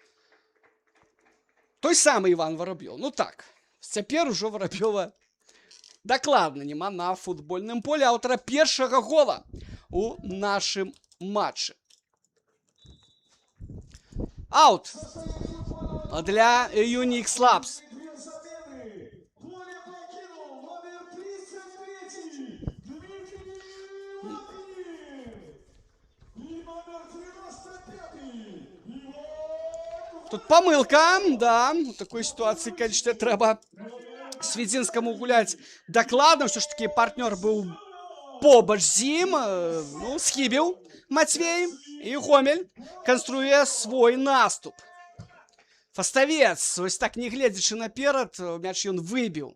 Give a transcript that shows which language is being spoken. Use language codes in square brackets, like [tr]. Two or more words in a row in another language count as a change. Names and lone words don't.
[be] Той самы Іван Вараб'ёў. Ну так, цяпер ужо Вараб'ёва дакладна няма на футбольным поле аўтара першага гола у нашым матчы. Аут для Unix Labs. [ru] Две замены. Поле покинул номер 33 Дмитрий Лапин. И номер 95 Иван. Тут помылка, да. В такой ситуации, конечно, [be] треба Сведзінскаму гуляць дакладна. Все ж таки партнер быў побач з ім. Ну, схібіў Матвей. І Гомель канструе свой наступ. Фаставец, ось так не гледзячы наперад, мяч ён выбіў.